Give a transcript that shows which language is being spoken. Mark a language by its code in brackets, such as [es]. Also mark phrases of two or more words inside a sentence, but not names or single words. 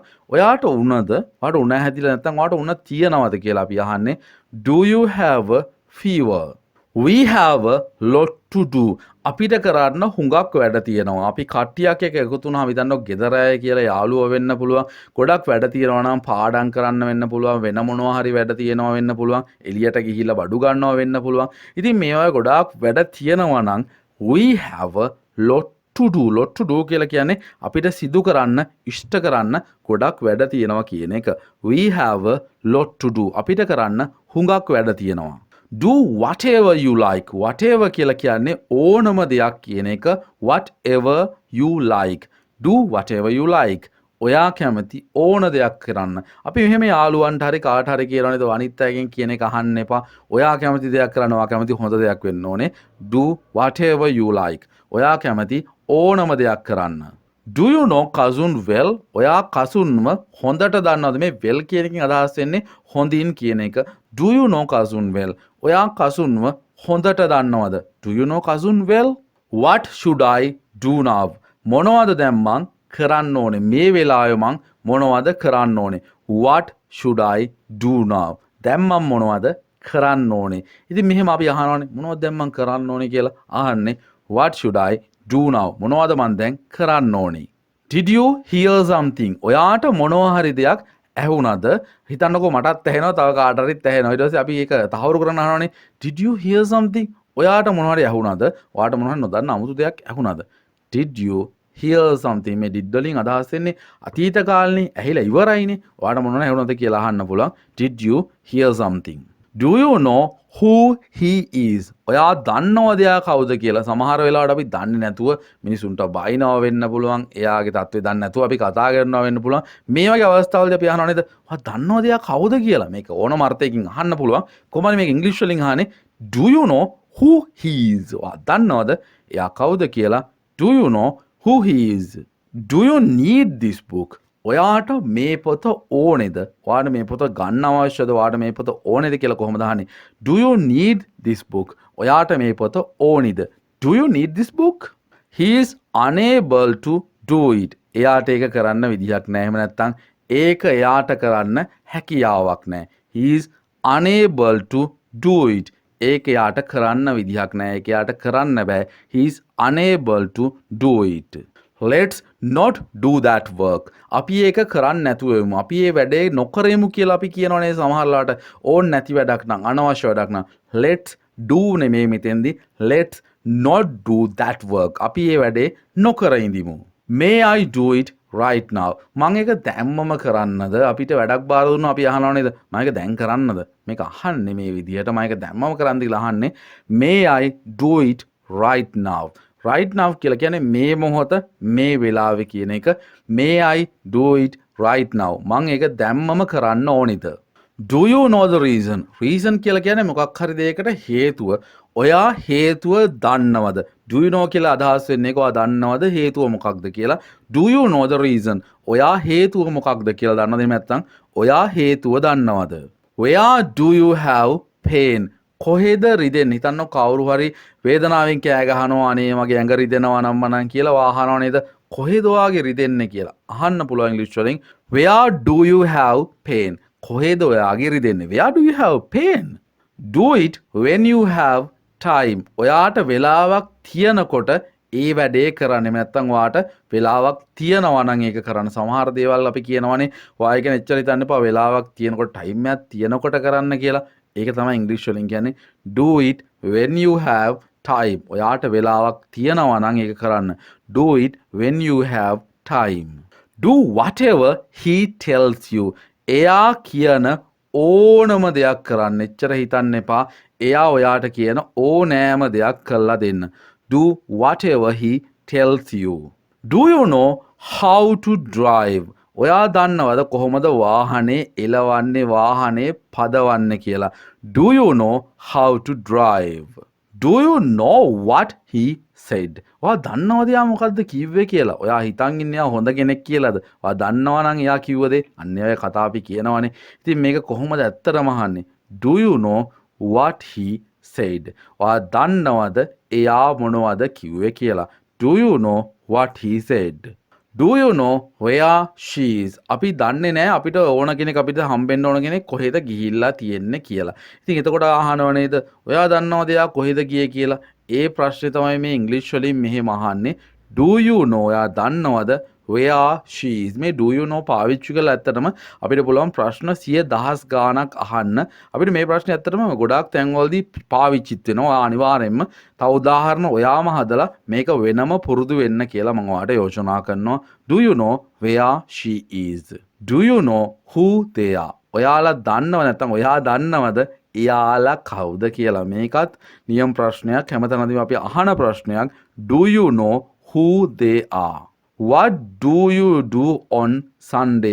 [si] ඔයාට උණද? ඔයාට උණ හැදිලා නැත්නම් ඔයාට උණ තියනවද කියලා අපි අහන්නේ. [en] Do you have a fever? We have a lot to do. [si] අපිට කරන්න හුඟක් වැඩ තියෙනවා. අපි කට්ටියක් එක්ක එකතු වුණාම හිතන්නකො ගෙදර අය කියලා යාළුවෝ වෙන්න පුළුවන්. ගොඩක් වැඩ තියෙනවා නම් පාඩම් කරන්න වෙන්න පුළුවන්. වෙන මොනවා හරි වැඩ තියෙනවා වෙන්න පුළුවන්. එළියට ගිහිල්ලා බඩු ගන්නවා වෙන්න පුළුවන්. ඉතින් මේ වගේ ගොඩාක් වැඩ තියෙනවා නම් [en] we have a lot to do. Lot to do [si] කියලා කියන්නේ අපිට සිදු කරන්න, ඉෂ්ට කරන්න ගොඩක් වැඩ තියෙනවා කියන එක. [en] We have a lot to do. [si] අපිට කරන්න හුඟක් වැඩ තියෙනවා. [en] Do whatever you like. [si] Whatever කියලා කියන්නේ ඕනම දෙයක් කියන එක. [en] Whatever you like. Do whatever you like. [si] ඔයා කැමති ඕන දෙයක් කරන්න. අපි මෙහෙම යාළුවන්ට හරි කාට හරි කියනවා නේද අනිත් අයගෙන් කියන එක අහන්න එපා. ඔයා කැමති දෙයක් කරන්න, ඔයා කැමති හොඳ දෙයක් වෙන්න ඕනේ. [en] Do whatever you like. [si] ඔයා කැමති ඕනම දෙයක් කරන්න. [en] Do you know cousin well? [si] ඔයා කසුන්ව හොඳට දන්නවද? මේ well කියන එකෙන් අදහස් වෙන්නේ හොඳින් කියන එක. [en] Do you know cousin well? [si] ඔයා කසුන්ව හොඳට දන්නවද? [en] Do you know cousin well? What should I do now? [si] මොනවද දැන් මං කරන්න ඕනේ? මේ වෙලාවේ මං මොනවද කරන්න ඕනේ? [en] What should I do now? [si] දැන් මම මොනවද කරන්න ඕනේ? ඉතින් මෙහෙම අපි අහනවානේ මොනවද දැන් මං කරන්න ඕනේ කියලා අහන්නේ [en] What should I do now? [si] මොනවද මං දැන් කරන්න ඕනේ? [en] Did you hear something? [si] ඔයාට මොනවා හරි දෙයක් ඇහුණද? හිතන්නකෝ මටත් ඇහෙනවා තව කාට හරිත් ඇහෙනවා. ඊට පස්සේ අපි ඒක තහවුරු කරන්න අහනවානේ [en] Did you hear something? [si] ඔයාට මොනවා හරි ඇහුණද? ඔයාට මොනවා හරි නොදන්න අමුතු දෙයක් ඇහුණද? [en] Did you hear something? [si] මේ did වලින් අදහස් වෙන්නේ අතීත කාලනේ ඇහිලා ඉවරයිනේ. ඔයාට මොනවා ඇහුණද කියලා අහන්න පුළුවන්. [en] Did you hear something? Do you know who he is? [si] ඔයා දන්නවද එයා කවුද කියලා? සමහර වෙලාවට අපි දන්නේ නැතුව මිනිසුන්ට බයිනවා වෙන්න පුළුවන්. එයාගේ තත්ත්වය දන්නේ නැතුව අපි කතා කරනවා වෙන්න පුළුවන්. මේ වගේ අවස්ථාවලදී අපි අහනවා නේද? ඔයා දන්නවද එයා කවුද කියලා? මේක ඕනම අර්ථයකින් අහන්න පුළුවන්. කොහොමද මේක ඉංග්‍රීසි වලින් අහන්නේ? [en] Do you know who he is? [si] ඔයා දන්නවද එයා කවුද කියලා? [en] Do you know who he is? Do you need this book? [si] ඔයාට මේ පොත ඕනේද? ඔයාට මේ පොත ගන්න අවශ්‍යද? ඔයාට මේ පොත ඕනේද කියලා කොහොමද අහන්නේ? [en] Do you need this book? [si] ඔයාට මේ පොත ඕනේද? [en] Do you need this book? He is unable to do it. [si] එයාට ඒක කරන්න විදිහක් නැහැ. එහෙම නැත්නම් ඒක එයාට කරන්න හැකියාවක් නැහැ. [en] He is unable to do it. [si] ඒක එයාට කරන්න විදිහක් නැහැ. ඒක එයාට කරන්න බෑ. [en] He is unable to do it. Let's not do that work. [si] අපි ඒක කරන්න නැතුව යමු. අපි මේ වැඩේ නොකරමු කියලා අපි කියනවනේ සමහරලාට ඕන් නැති වැඩක් නම් අනවශ්‍ය වැඩක් නම් [en] let's do [si] නෙමෙයි මෙතෙන්දී [en] let's not do that work. [si] අපි මේ වැඩේ නොකර ඉඳිමු. [en] May I do it right now? [si] මම ඒක දැම්මම කරන්නද? අපිට වැඩක් බාර දුන්නා අපි අහනවා නේද? මම ඒක දැන් කරන්නද? මේක අහන්නේ මේ විදිහට මම ඒක දැම්මම කරන්නද කියලා අහන්නේ [en] May I do it right now? right now [si] කියලා කියන්නේ මේ මොහොත මේ වෙලාවේ කියන එක. [en] May I do it right now? [si] මම ඒක දැම්මම කරන්න ඕනිද? [en] Do you know the reason? [si] reason කියලා කියන්නේ මොකක් හරි දෙයකට හේතුව. ඔයා හේතුව දන්නවද? [en] Do you know [si] කියලා අදහස් වෙන්නේ කොහොමද දන්නවද හේතුව මොකක්ද කියලා? [en] Do you know the reason? [si] ඔයා හේතුව මොකක්ද කියලා දන්නවද? එහෙම නැත්නම් ඔයා හේතුව දන්නවද? [en] Where do you have pain? [si] කොහෙද රිදෙන්නේ? හිතන්න කවුරු හරි වේදනාවෙන් කෑ ගහනවා අනේ මගේ ඇඟ රිදෙනවා නම් මනම් කියලා අහනවා නේද? කොහෙද ඔයාගේ රිදෙන්නේ කියලා අහන්න පුළුවන් ඉංග්‍රීසි වලින් [en] Where do you have pain? [si] කොහෙද ඔයාගේ රිදෙන්නේ? [en] Where do you have pain? Do it when you have time. [si] ඔයාට වෙලාවක් තියනකොට ඒ වැඩේ කරන්න. නැත්තම් ඔයාට වෙලාවක් තියනවා නම් ඒක කරන්න. සමහර දේවල් අපි කියනවානේ ඔයා ඒක එච්චර හිතන්න එපා වෙලාවක් තියනකොට ටයිම් එකක් තියනකොට කරන්න කියලා. ඒක තමයි ඉංග්‍රීසි වලින් කියන්නේ [en] do it when you have time. [si] ඔයාට වෙලාවක් තියනවා නම් ඒක කරන්න. [en] Do it when you have time. Do whatever he tells you. [si] එයා කියන ඕනම දෙයක් කරන්න. එච්චර හිතන්න එපා. එයා ඔයාට කියන ඕනෑම දෙයක් කරලා දෙන්න. [en] Do whatever he tells you. Do you know how to drive? [si] ඔයා දන්නවද කොහොමද වාහනේ එලවන්නේ වාහනේ පදවන්නේ කියලා? [en] Do you know how to drive? Do you know what he said? [si] ඔයා දන්නවද යා මොකද්ද කිව්වේ කියලා? ඔයා හිතන් ඉන්නේ යා හොඳ කෙනෙක් කියලාද? ඔයා දන්නවා නම් එයා කිව්ව දේ අන්න ඔය කතා අපි කියනවනේ. ඉතින් මේක කොහොමද ඇත්තටම අහන්නේ? [en] Do you know what he said? [si] ඔයා දන්නවද එයා මොනවද කිව්වේ කියලා? [en] Do you know what he said? Do you know where she is? [si] අපි දන්නේ නැහැ අපිට ඕන කෙනෙක් අපිට හම්බෙන්න ඕන කෙනෙක් කොහෙද ගිහිල්ලා තියෙන්නේ කියලා. ඉතින් එතකොට අහනව නේද? ඔයා දන්නවද එයා කොහෙද ගියේ කියලා? ඒ ප්‍රශ්නේ තමයි මේ ඉංග්‍රීසි වලින් මෙහෙම අහන්නේ. [en] Do you know? [si] ඔයා දන්නවද [en] where she is? [si] මේ [en] do you know [si] පාවිච්චි කරලා ඇත්තටම අපිට පුළුවන් ප්‍රශ්න 100,000 ගාණක් අහන්න. අපිට මේ ප්‍රශ්නේ ඇත්තටම ගොඩාක් තැන්වලදී පාවිච්චිත් වෙනවා. අනිවාර්යෙන්ම තව උදාහරණ ඔයාම හදලා මේක වෙනම පුරුදු වෙන්න කියලා මම ඔයාලට යෝජනා කරනවා. [en] Do you know where she is? Do you know who they are? [si] ඔයාලා දන්නව නැත්නම් ඔයා දන්නවද එයාලා කවුද කියලා? මේකත් නියම ප්‍රශ්නයක්. හැමතැනදීම අපි අහන ප්‍රශ්නයක්. [en] Do you know who they are? What do you do on Sunday?